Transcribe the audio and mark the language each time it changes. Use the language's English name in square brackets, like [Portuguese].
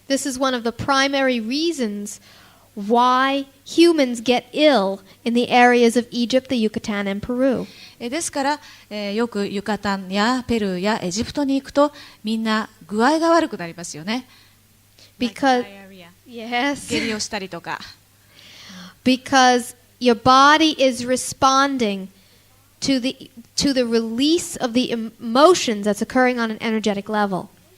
[English] This is one of the primary reasons why humans get ill in the areas of Egypt, the Yucatan, and Peru. [Japanese] ですから、よくユカタンやペルーやエジプトに行くとみんな具合が悪くなりますよね。 [English] Because [Japanese] 下痢をしたりとか。 [English] Because your body is responding to the release of the emotions that's occurring on an energetic level.